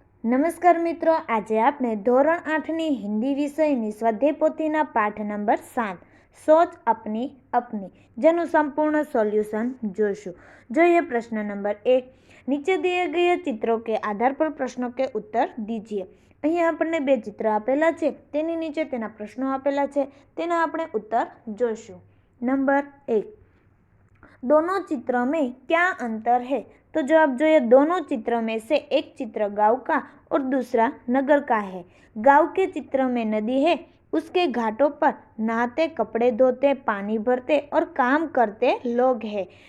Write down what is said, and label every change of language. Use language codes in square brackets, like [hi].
[gu] નમસ્કાર મિત્રો, આજે આપણે ધોરણ 8ની હિન્દી વિષયની સ્વાધ્યાય પોથીના પાઠ નંબર 7 સોચ અપની અપની જેનું સંપૂર્ણ સોલ્યુશન જોઈશું। જોઈએ પ્રશ્ન નંબર 1। [hi] નીચે दिए गए चित्रों के आधार पर प्रश्नों के उत्तर दीजिए। [gu] અહીં આપણને બે ચિત્ર આપેલા છે, તેની નીચે તેના પ્રશ્નો આપેલા છે, તેના આપણે ઉત્તર જોઈશું। [hi] નંબર 1, दोनों चित्रों में क्या अंतर है? तो जवाब जो है, दोनों चित्रों में से एक चित्र गांव का और दूसरा नगर का है। गांव के चित्र में नदी है, उसके घाटों पर नहाते, कपड़े धोते, पानी भरते और काम करते लोग हैं।